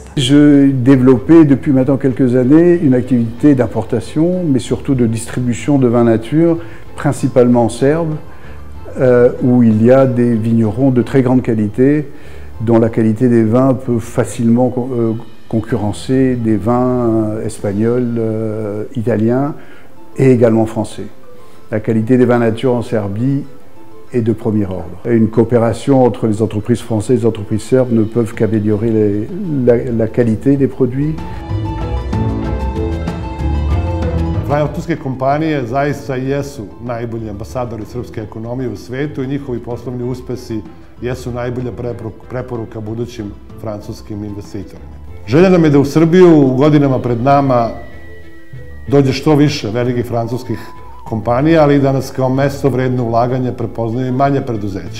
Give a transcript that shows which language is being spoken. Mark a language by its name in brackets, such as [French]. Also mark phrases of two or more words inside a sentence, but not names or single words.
[French] J'ai développé depuis maintenant quelques années une activité d'importation, mais surtout de distribution de vins nature, principalement serbes, où il y a des vignerons de très grande qualité, dont la qualité des vins peut facilement concurrencer des vins espagnols, italiens et également français. La qualité des vins nature en Serbie est de premier ordre. Et une coopération entre les entreprises françaises et les entreprises serbes ne peuvent qu'améliorer la qualité des produits. [Serbian] Francuske kompanije zaista jesu najbolji ambasadori srpske ekonomije u svetu i njihovi poslovni uspesi jesu najbolja preporuka budućim francuskim investitorima. Želja nam je da u Srbiju u godinama pred nama dođe što više velikih francuskih kompanija, ali i da nas kao mesto vredno ulaganja prepoznaju i manje preduzeća.